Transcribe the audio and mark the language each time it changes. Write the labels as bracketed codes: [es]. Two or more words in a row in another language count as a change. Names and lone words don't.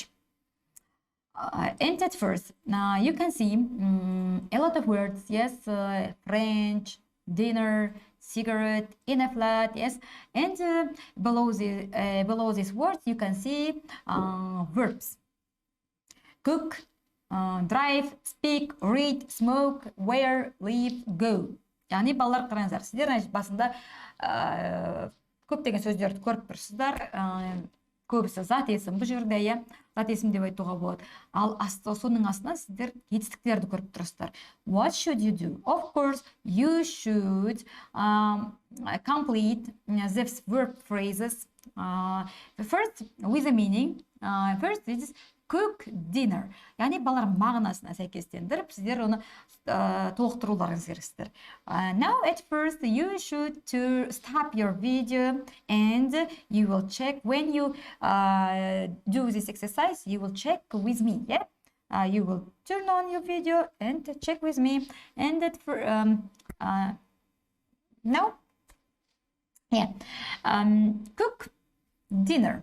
[en] And at first, you can see a lot of words, yes, French, dinner, cigarette, in a flat, yes, and below these words you can see verbs: cook, drive, speak, read, smoke, wear, live, go. [kk] Яғни балалар қараңыздар, сіздер басында көптеген сөздерді көріп тұрсыздар. Көбісі зат есім бұл жерде, иә, зат есім деп айтуға болады. Ал соның астынан сіздер жетістіктерді көріп тұрсыздар. [en] What should you do? Of course, you should complete these verb phrases first with a meaning. First is cook dinner. [kk] Яғни балалар мағынасына сәйкестендіріп, сіздер оны толықтыруларыңыз керексіздер. [en] Now at first you should to stop your video and you will check when you do this exercise. You will check with me. Yeah, you will turn on your video and check with me. And that for now, yeah, cook dinner.